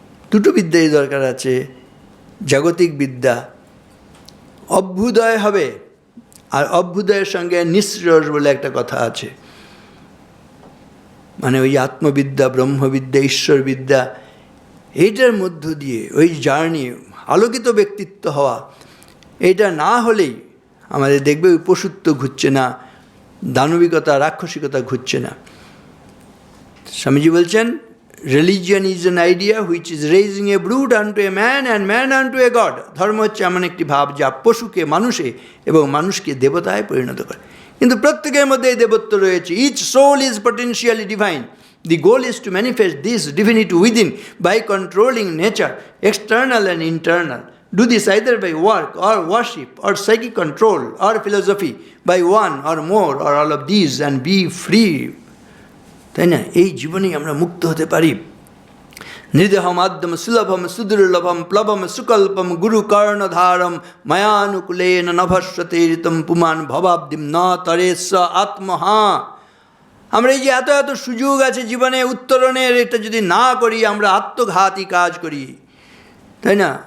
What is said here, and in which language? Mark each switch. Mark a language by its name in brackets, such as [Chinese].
[Bangla] দুটো বিদ্যাই দরকার আছে। জাগতিক বিদ্যা অভ্যুদয় হবে, আর অভ্যুদয়ের সঙ্গে নিঃশ্রেয়স বলে একটা কথা আছে, মানে ওই আত্মবিদ্যা, ব্রহ্মবিদ্যা, ঈশ্বরবিদ্যা, এইটার মধ্য দিয়ে ওই জার্নি, আলোকিত ব্যক্তিত্ব হওয়া, এইটা না হলেই আমাদের দেখবে ওই পশুত্ব ঘুরছে না, দানবিকতা রাক্ষসিকতা ঘুরছে না। স্বামীজি বলছেন [English] religion is an idea which is raising a brute unto a man and man unto a god. [Bangla] ধর্ম হচ্ছে এমন একটি ভাব যা পশুকে মানুষে এবং মানুষকে দেবতায় পরিণত করে। কিন্তু প্রত্যেকের মধ্যে এই দেবত্ব রয়েছে। [English] Each soul is potentially divine. The goal is to manifest this divinity within by controlling nature, external and internal. Do this either by work or worship or psychic control or philosophy, by one or more or all of these, and be free. [Bangla] তাই না? এই জীবনেই আমরা মুক্ত হতে পারি। [Sanskrit] নিদেহম আদ্যম সুলভম সুদুর্লভম প্লবম সুকল্পম গুরু কর্ণধারম মায়ানুকূলেন নভস্বতে ঋতম পুমান ভবাব্দিম ন তরেস্ব আত্মহা। [Bangla] আমরা এই যে এত এত সুযোগ আছে জীবনে উত্তরণের, এটা যদি না করি আমরা আত্মঘাতী কাজ করি, তাই না?